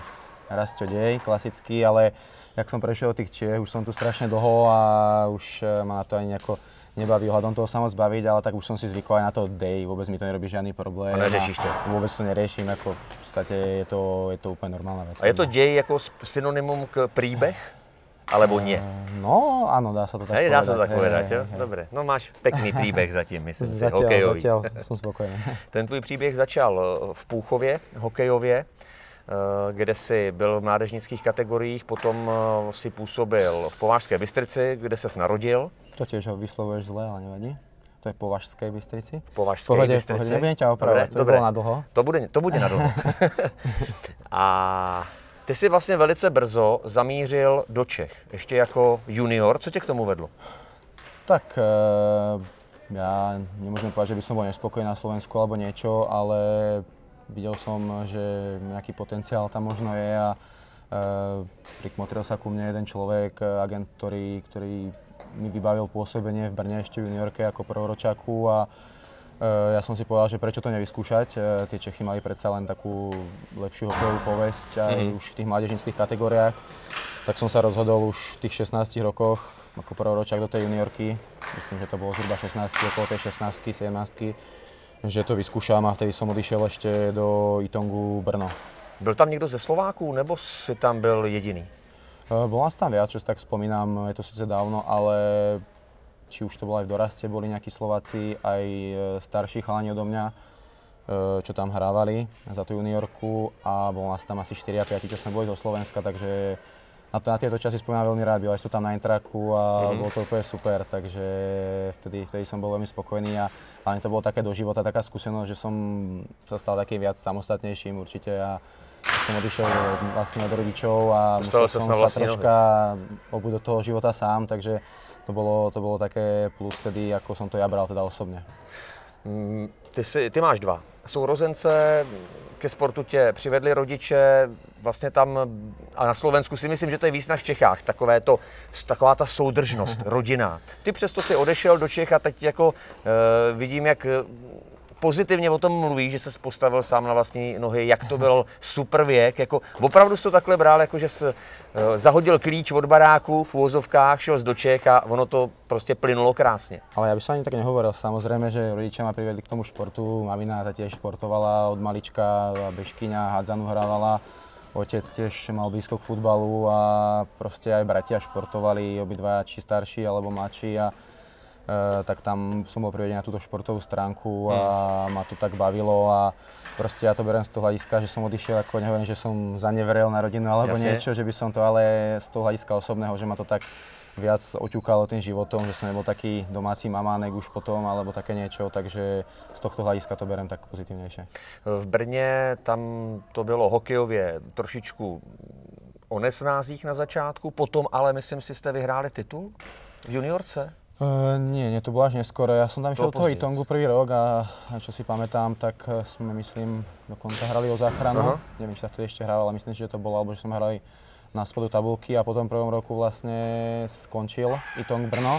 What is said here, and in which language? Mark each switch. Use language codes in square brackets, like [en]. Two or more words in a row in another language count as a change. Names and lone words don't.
[sk] Rastio Dej, klasicky, ale jak som prešiel tých Čiech, už som tu strašne dlho a už ma na to ani nejako nebaví ohľadom toho sa moc baviť, ale tak už som si zvykol aj na to Dej, vôbec mi to nerobí žiadny problém. [cs] A neřešíš to? [sk] Vôbec to neriešim, ako v podstate je to úplne normálna vec. [cs] A je to Dej jako synonymum k príbeh? [sk] Alebo nie? No, áno, dá sa to tak povedať. Dá sa to tak povedať, jo? Dobre. No máš pekný príbeh zatím, myslím si, hokejový. Zatiaľ som spokojný. [cs] Ten tvůj příběh začal v Púchově, hokejově, kde si byl v mládežnických kategoriích, potom si působil v Považské Bystrici, kde ses narodil. [sk] To tiež ho vyslovuješ zle, ale nevadí. To je Považské Bystrici. Považské Bystrici. Pohode, nebudem ťa opravovať, to by bolo na dlho. To bude na dlho. [cs] A ty si vlastně velice brzo zamířil do Čech, ještě jako junior. Co tě k tomu vedlo? [sk] Tak ja nemôžem povedať, že by som bol nespokojný na Slovensku alebo niečo, ale videl som, že nejaký potenciál tam možno je a prikmotril sa ku mne jeden človek, agent, ktorý mi vybavil pôsobenie v Brne ešte v juniorke ako prvoročáku a ja som si povedal, že prečo to nevyskúšať. Tie Čechy mali predsa len takú lepšiu hokejovú povesť aj už v tých mládežnických kategóriách. Tak som sa rozhodol už v tých 16 rokoch ako prvoročák do tej juniorky. Myslím, že to bolo zhruba 16, okolo tej 16, 17, že to vyskúšam a vtedy som odišiel ešte do Itongu Brno. [cs] Byl tam někdo ze Slováků, nebo si tam byl jediný? [sk] Bol nás tam viac, čo si tak spomínam, je to sice dávno, ale či už to bolo aj v doraste, boli nejakí Slováci, aj starší chalani odo mňa, čo tam hrávali za tú juniorku a bol nás tam asi 4 a 5, čo sme boli zo Slovenska, takže na tieto časy spomínam veľmi rád, boli som tam na Intraku a bolo to úplne super, takže vtedy som bol veľmi spokojný a hlavne to bolo také do života, taká skúsenosť, že som sa stal taký viac samostatnejším určite a som odišiel vlastne od rodičov a musel som sa troška obuť do toho života sám, takže to bolo také plus vtedy, ako som to ja bral teda osobne. [cs] Ty máš dva sourozence, ke sportu tě přivedli rodiče, vlastně tam a na Slovensku si myslím, že to je víc než v Čechách, taková ta soudržnost, rodina. Ty přesto si odešel do Čech a teď jako vidím, jak pozitivně o tom mluví, že se postavil sám na vlastní nohy, jak to byl super věk, jako opravdu jsi to takhle bral, jako že jsi zahodil klíč od baráku v úvozovkách, šel do Čech a ono to prostě plynulo krásně. [sk] Ale ja by som ani tak nehovoril, samozrejme, že rodičia ma priviedli k tomu športu, mamina ta tiež športovala od malička, bežkyňa, hádzanú hrávala, otec tiež mal blízko k futbalu a proste aj bratia športovali, obidvaja či starší alebo mladší a tak tam som bol privedený na túto športovú stránku a ma to tak bavilo a proste ja to beriem z toho hľadiska, že som odišiel, ako nehovorím, že som zaneveril na rodinu alebo niečo, že by som to, ale z toho hľadiska osobného, že ma to tak viac oťukalo tým životom, že som nebol taký domáci mamánek už potom, alebo také niečo, takže z tohto hľadiska to berem tak pozitívnejšie. [cs] V Brně tam to bylo hokejově trošičku o nesnázích na začátku, potom ale myslím si, jste vyhráli titul v juniorce? [sk] Nie, to bolo až neskoro. Ja som tam išiel do toho Itongu prvý rok a čo si pamätám, tak sme, myslím, dokonca hrali o záchranu. Neviem, či sa to ešte hralo, ale myslím si, že to bolo, alebo že sme hrali na spodu tabulky a potom v prvom roku vlastne skončil Itong Brno.